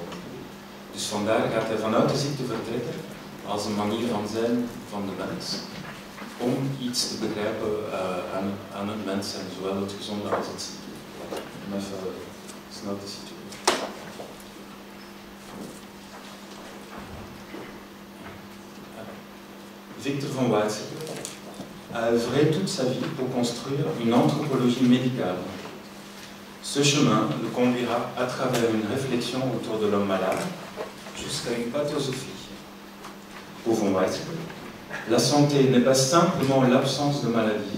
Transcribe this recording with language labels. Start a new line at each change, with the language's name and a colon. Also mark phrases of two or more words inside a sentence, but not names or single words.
Dutch: Dus vandaar gaat hij vanuit de ziekte vertrekken als een manier van zijn van de mens, om iets te begrijpen aan het mens zijn, zowel het gezonde als het zieke. Om even snel te situeren.
French: Victor von Weizsäcker a œuvré toute sa vie pour construire une anthropologie médicale. Ce chemin le conduira à travers une réflexion autour de l'homme malade jusqu'à une pathosophie. Pour von Weizsäcker, la santé n'est pas simplement l'absence de maladie.